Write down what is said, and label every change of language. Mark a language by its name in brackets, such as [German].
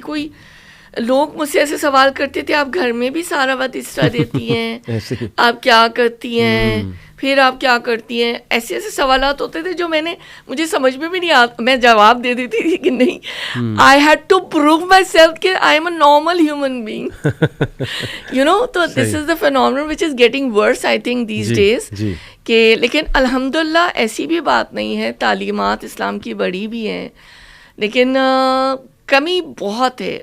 [Urdu] کوئی لوگ مجھ سے ایسے سوال کرتے تھے, آپ گھر میں بھی سارا وقت اس طرح دیتی ہیں, آپ کیا کرتی ہیں, پھر آپ کیا کرتی ہیں, ایسے ایسے سوالات ہوتے تھے جو مجھے سمجھ میں بھی نہیں آتا. میں جواب دے دیتی تھی کہ نہیں, [English] I had to prove myself کہ I am a normal human being, you know. تو this is the phenomenon which is getting worse I think these days. [Urdu] کہ لیکن الحمدللہ ایسی بھی بات نہیں ہے, تعلیمات اسلام کی بڑی بھی ہیں, لیکن کمی بہت ہے.